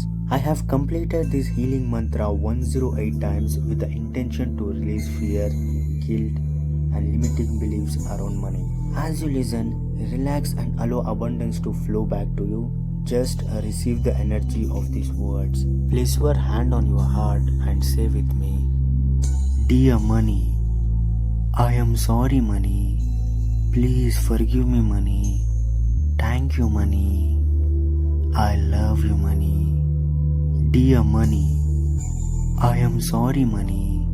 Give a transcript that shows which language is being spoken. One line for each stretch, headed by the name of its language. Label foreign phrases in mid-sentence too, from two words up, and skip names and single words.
English: I have completed this healing mantra 108 times with the intention to release fear, guilt, and limiting beliefs around money. As you listen, relax and allow abundance to flow back to you. Just receive the energy of these words. Place your hand on your heart and say with me, Dear money, I am sorry money. Please forgive me money. Thank you money. I love you money. Dear money, I am sorry money.